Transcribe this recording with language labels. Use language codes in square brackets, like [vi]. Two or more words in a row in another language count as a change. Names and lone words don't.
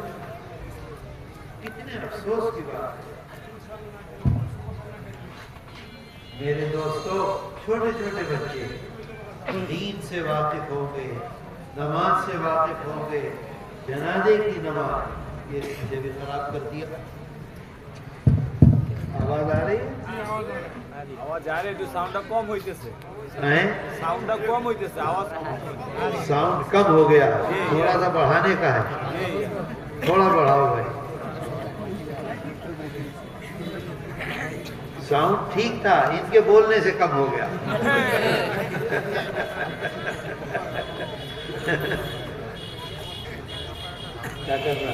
[ur] کتنے افسوس کی بات ہے میرے دوستو، چھوٹے چھوٹے بچے دین سے واقف ہو گئے، نماز سے واقف ہو گئے، جنازے کی نماز یہ مجھے بھی خراب کر دیا۔ آواز آ رہی ہے؟ [bn] আওয়াজ আরে একটু সাউন্ডটা কম হইতেছে। [ur] ہیں؟ [bn] সাউন্ডটা কম হইতেছে, আওয়াজ কম হইতেছে। [ur] ساؤنڈ کم ہو گیا، تھوڑا سا بڑھانے کا ہے، تھوڑا بڑھاؤ بھائی۔ ساؤنڈ ٹھیک تھا، ان کے بولنے سے کم ہو گیا۔ کیا کر رہا؟